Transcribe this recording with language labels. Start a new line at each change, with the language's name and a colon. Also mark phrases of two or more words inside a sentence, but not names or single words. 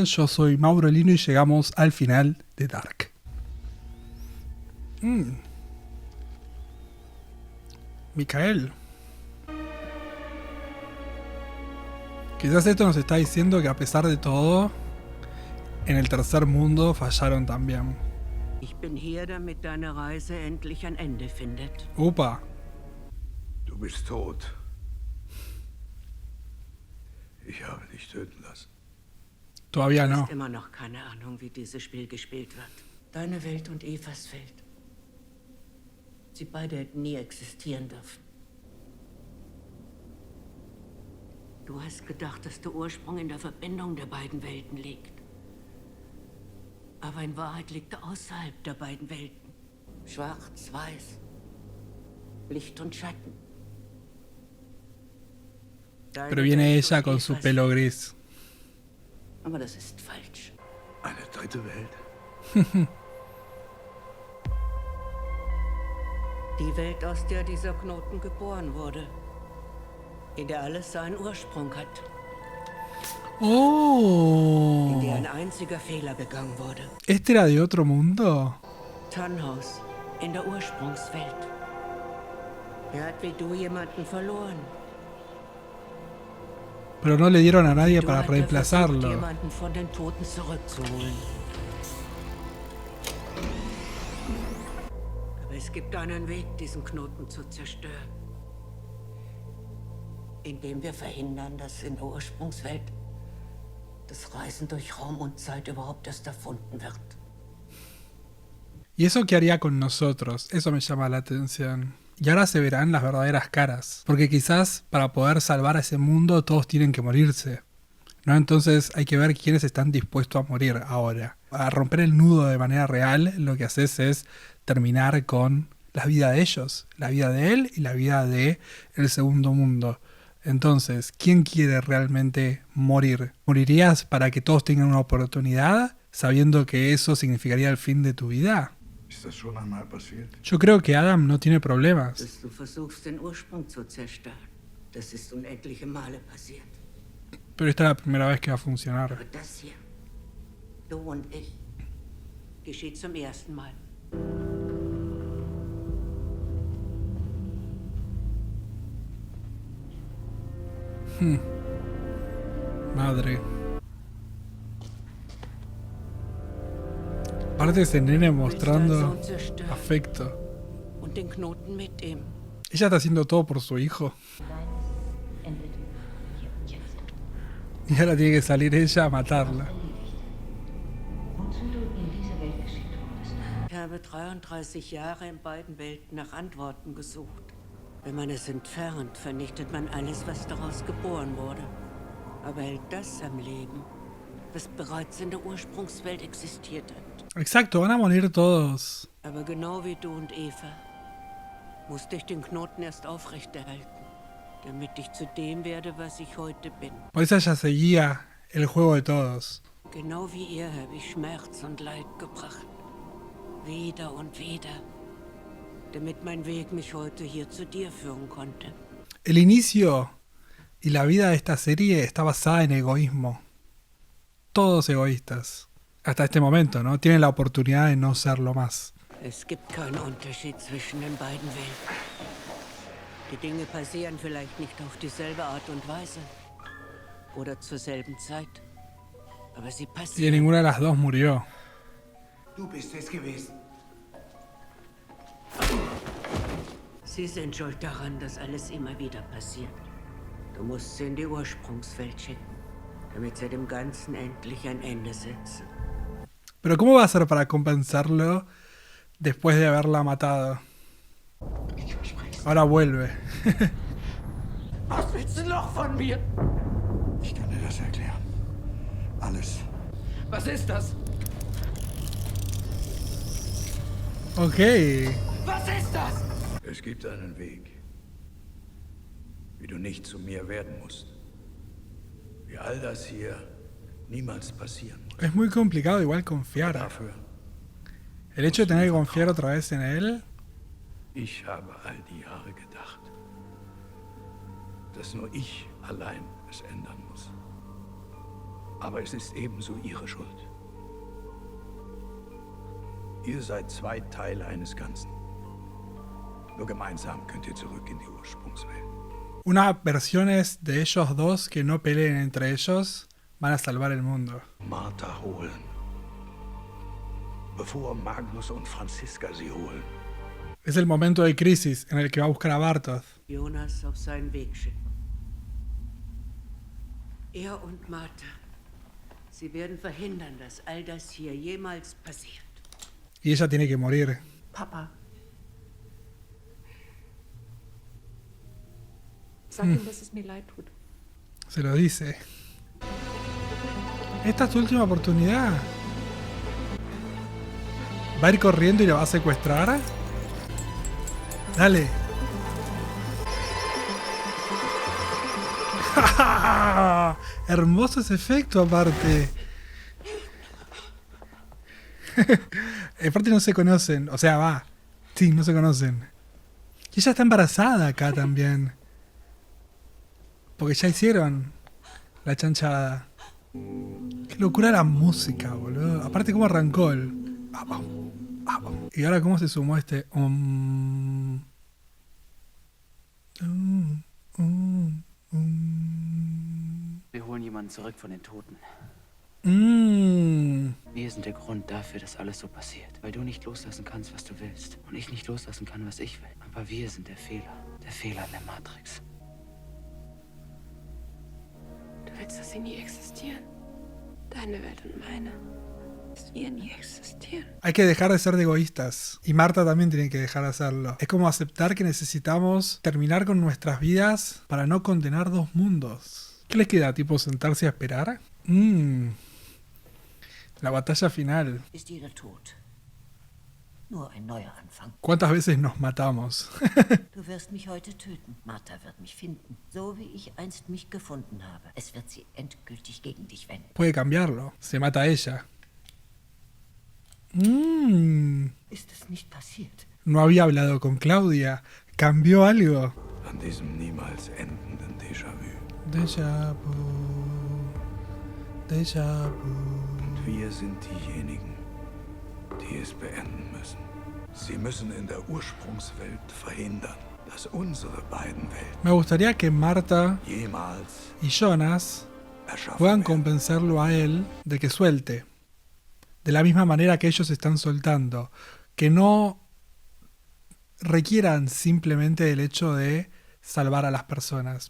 Spanish: Yo soy Mauro Lino y llegamos al final de Dark. Micael. Quizás esto nos está diciendo que a pesar de todo, en el tercer mundo fallaron también.
German: Ich bin hier, damit deine Reise endlich ein Ende findet.
Spanish: Upa.
German: Du bist tot. Ich habe dich töten lassen.
Spanish: Todavía
German: Du
Spanish: no.
German: hast immer noch keine Ahnung, wie dieses Spiel gespielt wird. Deine Welt und Evas Welt. Sie beide hätten nie existieren dürfen. Du hast gedacht, dass der Ursprung in der Verbindung der beiden Welten liegt. Aber in Wahrheit liegt er außerhalb der beiden Welten. Schwarz, weiß. Licht und Schatten. Deine
Spanish: Pero viene
German: Welt
Spanish: ella
German: und
Spanish: con su
German: Evas
Spanish: pelo
German: Welt.
Spanish: gris.
German: Aber das ist falsch. Eine dritte Welt? Die Welt, aus der dieser Knoten geboren wurde. In der alles seinen Ursprung hat. In der Oh. ein einziger Fehler begangen wurde.
Spanish: ¿Este era de otro mundo?
German: Tannhaus, in der Ursprungswelt. Er hat wie du jemanden verloren.
Spanish: Pero no le dieron a nadie
German: Du
Spanish: para
German: hat er versucht,
Spanish: reemplazarlo.
German: jemanden von den Toten zurückzuholen. Aber es gibt einen Weg, diesen Knoten zu zerstören. Indem wir verhindern, dass in der Ursprungswelt das Reisen durch Raum und Zeit überhaupt erst erfunden wird.
Spanish: ¿Y eso qué haría con nosotros? Eso me llama la atención. Y ahora se verán las verdaderas caras. Porque quizás para poder salvar a ese mundo todos tienen que morirse. ¿No? Entonces hay que ver quiénes están dispuestos a morir ahora. A romper el nudo de manera real, lo que haces es terminar con la vida de ellos. La vida de él y la vida de el segundo mundo. Entonces, ¿quién quiere realmente morir? ¿Morirías para que todos tengan una oportunidad, sabiendo que eso significaría el fin de tu vida?
German: Ist das schon einmal passiert?
Spanish: Yo creo que Adam no tiene problemas.
German: Dass du versuchst, den Ursprung zu zerstören. Das ist unendliche Male passiert.
Spanish: Pero esta es la primera vez que va a funcionar.
German: Aber das hier, du und ich, geschieht zum ersten Mal.
Spanish: Madre. Aparte ese nene mostrando
German: Sohn zerstören
Spanish: afecto.
German: und den Knoten mit ihm.
Spanish: Ella está haciendo todo por su hijo.
German: endet hier und jetzt.
Spanish: Y ahora tiene que salir ella a matarla.
German: Wozu du in diese Welt geschickt wurdest. Ich habe 33 Jahre in beiden Welten nach Antworten gesucht. Wenn man es entfernt, vernichtet man alles, was daraus geboren wurde. Aber hält das am Leben, was bereits in der Ursprungswelt existiert hat.
Spanish: Exacto, van a morir todos.
German: Aber genau wie du und Eva musste ich den Knoten erst aufrechterhalten, damit ich zu dem werde, was ich heute bin.
Spanish: Por eso ella seguía el juego de todos.
German: Genau wie ihr habe ich Schmerz und Leid gebracht. Wieder und wieder. Damit mein Weg mich heute hier zu dir führen konnte.
Spanish: El inicio y la vida de esta serie está basada en egoísmo. Todos egoístas. Hasta este momento, ¿no? Tienen la oportunidad de no serlo más.
German: Es gibt keinen Unterschied zwischen den beiden Welten. Die Dinge passieren vielleicht nicht auf dieselbe Art und Weise. Oder zur selben Zeit. Aber sie
Spanish: Y
German: passieren.
Spanish: ninguna de las dos murió.
German: Du bist es gewesen. Sie sind schuld daran, dass alles immer wieder passiert. Du musst sie in die Ursprungswelt schicken, damit sie dem Ganzen endlich ein Ende setzen.
Spanish: Pero ¿cómo va a ser para compensarlo después de haberla matado?
German: Ich verspreche.
Spanish: Ahora vuelve.
German: Was willst du noch von mir? Ich kann dir das erklären. Alles. Was ist das? Ok. Was ist das? Es gibt einen Weg, wie du nicht zu mir werden musst. Wie all das hier niemals passieren muss.
Spanish: Es muy complicado igual confiar.
German: Dafür,
Spanish: El hecho de tener que confiar otra vez en él.
German: ich habe all die Jahre gedacht, dass nur ich allein es ändern muss. Aber es ist ebenso ihre Schuld. Ihr seid zwei Teile eines Ganzen. Nur gemeinsam könnt ihr zurück in die Ursprungswelt.
Spanish: Unas versiones de ellos dos que no peleen entre ellos van a salvar el mundo.
German: Martha holen. Bevor Magnus und Franziska sie holen.
Spanish: Es el momento de crisis en el que va a buscar a Bartosz.
German: Jonas auf seinen Weg schicken. Er und Martha. Sie werden verhindern, dass all das hier jemals passiert.
Spanish: Y ella tiene que morir.
German: Papa. Sag ihm, dass es mir leid tut.
Spanish: Se lo dice. Esta es tu última oportunidad. ¿Va a ir corriendo y la va a secuestrar? Dale. Hermoso ese efecto aparte. Aparte no se conocen. O sea, va. Sí, no se conocen. Y ella está embarazada acá también. Porque ya hicieron la chanchada. Qué locura la música, boludo. Aparte cómo arrancó el... Y ahora cómo se sumó este...
German: Wir holen jemanden zurück von den Toten. Wir sind der Grund dafür, dass alles so passiert. Weil du nicht loslassen kannst, was du willst. Und ich nicht loslassen kann, was ich will. Aber wir sind der Fehler. Der Fehler in der Matrix. Du willst, dass sie nie existieren. Deine Welt und meine. Dass wir nie existieren.
Spanish: Hay que dejar de ser egoístas. Y Marta también tiene que dejar de hacerlo. Es como aceptar que necesitamos terminar con nuestras vidas para no condenar dos mundos. ¿Qué les queda? ¿Tipo sentarse a esperar? La batalla final.
German: Ist jeder tot. Nur ein neuer Anfang.
Spanish: ¿Cuántas veces nos matamos?
German: Du wirst mich heute töten. Martha wird mich finden. So wie ich einst mich gefunden habe. Es wird sie endgültig gegen dich wenden.
Spanish: Puede cambiarlo. Se mata a ella.
German: Ist es nicht passiert?
Spanish: No había hablado con Claudia. ¿Cambió algo?
German: An diesem niemals endenden Déjà-vu. Déjà vu. Déjà vu. Und wir sind diejenigen, die es beenden müssen. Sie müssen in der Ursprungswelt verhindern, dass unsere beiden Welten
Spanish: Me gustaría que Marta
German: jemals
Spanish: y Jonas
German: erschaffen
Spanish: puedan
German: werden.
Spanish: convencerlo a él de que suelte. De la misma manera que ellos están soltando. Que no requieran simplemente el hecho de salvar a las personas.